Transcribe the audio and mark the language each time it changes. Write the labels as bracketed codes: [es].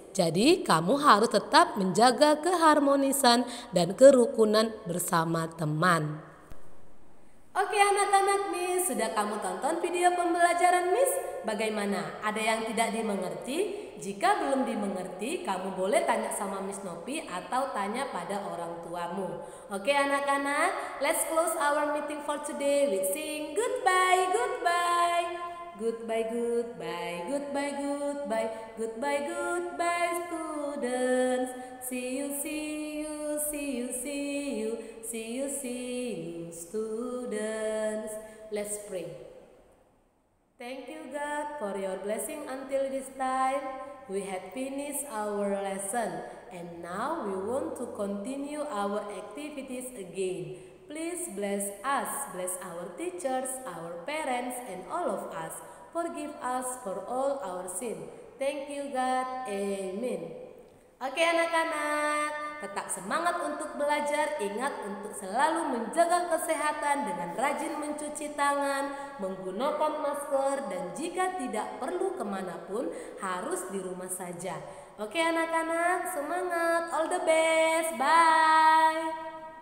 [id] Jadi kamu harus tetap menjaga keharmonisan dan kerukunan bersama teman. Oke anak-anak Miss, sudah kamu tonton video pembelajaran Miss? Bagaimana? Ada yang tidak dimengerti? Jika belum dimengerti, kamu boleh tanya sama Miss Nopi atau tanya pada orang tuamu. Oke anak-anak, [en] let's close our meeting for today with saying goodbye, goodbye. Goodbye, goodbye, goodbye, goodbye, goodbye, goodbye students. See you, see you, see you, see you, see you, see you students. Let's pray. Thank you God for your blessing until this time. We have finished our lesson and now we want to continue our activities again. Please bless us, bless our teachers, our parents, and all of us. Forgive us for all our sin. Thank you God. Amen. [id] Oke anak-anak, tetap semangat untuk belajar. Ingat untuk selalu menjaga kesehatan dengan rajin mencuci tangan, menggunakan masker, dan jika tidak perlu kemanapun harus di rumah saja. Oke anak-anak, semangat. [en] All the best. Bye.